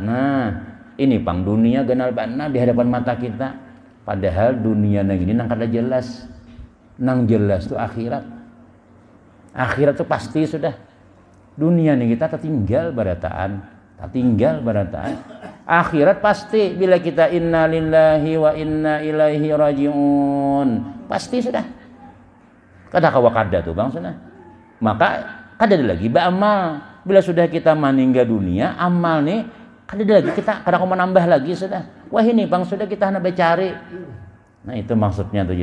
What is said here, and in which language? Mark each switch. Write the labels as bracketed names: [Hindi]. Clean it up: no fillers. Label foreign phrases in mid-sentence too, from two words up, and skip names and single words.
[Banjar] Nah, ini pang dunia ganal bana di hadapan mata kita. Padahal dunia nang ini nang kada jelas. Nang jelas tuh akhirat. Akhirat tuh pasti sudah. Dunia nih kita tertinggal barataan. Akhirat pasti bila kita [Arabic] inna lillahi wa inna ilaihi rajiun. [Banjar] Pasti sudah. Kada kawakada tuh Bang sudah. Maka kada ada lagi beramal. Bila sudah kita meninggal dunia, amal nih kada ada lagi kita kada mau menambah lagi sudah. Wah ini Bang sudah kita hendak cari. Nah itu maksudnya tuh.